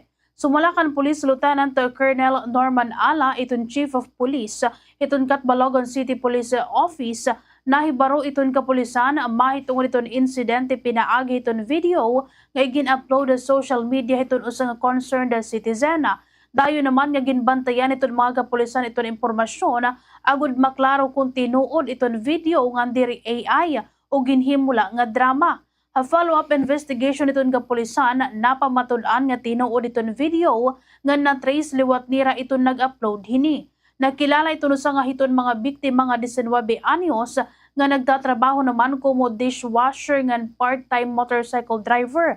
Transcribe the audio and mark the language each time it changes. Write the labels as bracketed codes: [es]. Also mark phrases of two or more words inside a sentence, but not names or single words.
[war] Sumalakan Police Lieutenant Colonel Norman Ala, iton [en] Chief of Police, [war] iton Catbalogan City Police Office, nahibaro iton kapulisan, mahitungod iton insidente pinaagi iton video, nga gin-upload sa [en] social media [war] iton usang [en] concerned citizen. [war] Dayo naman nga ginbantayan iton mga kapulisan iton impormasyon, agud maklaro kung tinuod iton video nga diri AI o ginhimula nga drama. A [en] follow-up investigation [war] iton kapulisan napamatud-an nga tinuod iton video nga na-trace liwat nira iton nag-upload hini. Nakilala iton sa nga hiton mga biktima nga 19 anyos nga nagtatrabaho naman como dishwasher ngan [en] part-time motorcycle driver.